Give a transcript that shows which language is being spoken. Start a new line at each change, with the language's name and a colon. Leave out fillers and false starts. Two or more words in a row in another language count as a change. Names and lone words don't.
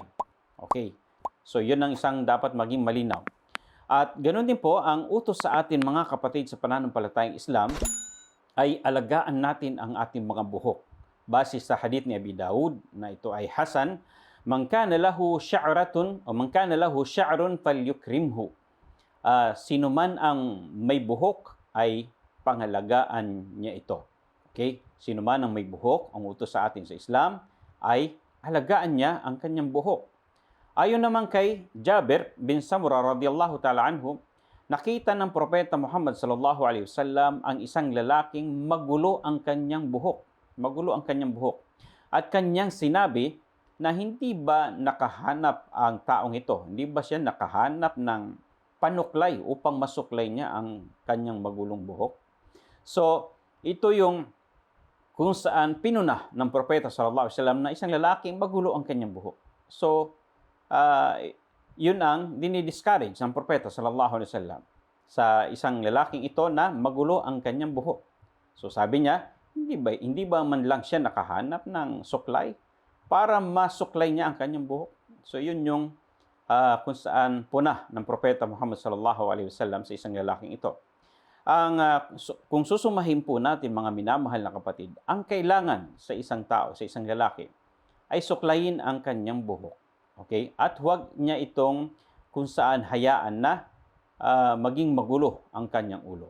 Filipino: Okay. So, yun ang isang dapat maging malinaw. At ganoon din po, ang utos sa atin mga kapatid sa pananampalatayang Islam ay alagaan natin ang ating mga buhok. Base sa hadith ni Abi Daud na ito ay Hasan,
Arabic: من كان له شعرة
Filipino: o
Arabic: من كان له شعر فليكرمه.
Filipino: sino man ang may buhok ay pangalagaan niya ito. Okay? Sino man ang may buhok, ang utos sa atin sa Islam, ay alagaan niya ang kanyang buhok. Ayon naman kay Jabir bin Samura
Arabic: رضي الله تعالى عنه,
Filipino: nakita ng Propeta Muhammad
Arabic: صلى الله عليه وسلم
Filipino: ang isang lalaking magulo ang kanyang buhok. Magulo ang kanyang buhok. At kanyang sinabi na hindi ba nakahanap ang taong ito? Hindi ba siya nakahanap ng panuklay upang masuklay niya ang kanyang magulong buhok? So, ito yung kung saan pinuna ng Propeta
Arabic: صلى الله عليه وسلم
Filipino: na isang lalaking magulo ang kanyang buhok. So, yun ang dinidiscourage ng Propeta
Arabic: صلى الله عليه وسلم
Filipino: sa isang lalaking ito na magulo ang kanyang buhok. So, sabi niya, hindi ba man lang siya nakahanap ng suklay para masuklay niya ang kanyang buhok? So, yun yung kung saan puna ng Propeta Muhammad
Arabic: صلى الله عليه وسلم
Filipino: sa isang lalaking ito. Kung susumahin po natin, mga minamahal na kapatid, ang kailangan sa isang tao, sa isang lalaki, ay suklayin ang kanyang buhok. Okay? At huwag niya itong kung saan hayaan na maging magulo ang kanyang ulo.